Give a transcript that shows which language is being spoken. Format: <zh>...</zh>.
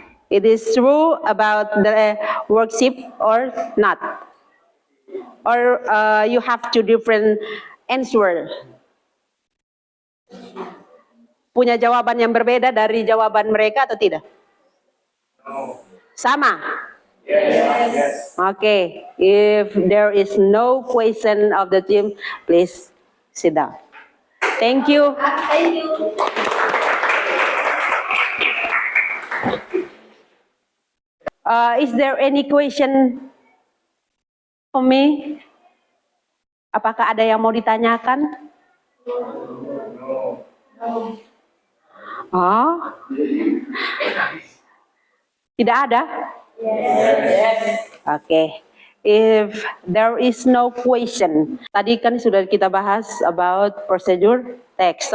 <en>It is true about the worship or not? Or you have two different answer?</en> <id>Punya jawaban yang berbeda dari jawaban mereka atau tidak?</id> <en>No.</en> <id>Sama?</id> <en>Yes. Okay, if there is no question of the team, please sit down. Thank you. Thank you. Is there any question for me?</en> <id>Apakah ada yang mau ditanyakan? Oh, tidak ada?</id> <en>Okay. If there is no question,</en> <id>tadi kan sudah kita bahas</id> <en>about procedure text.</en>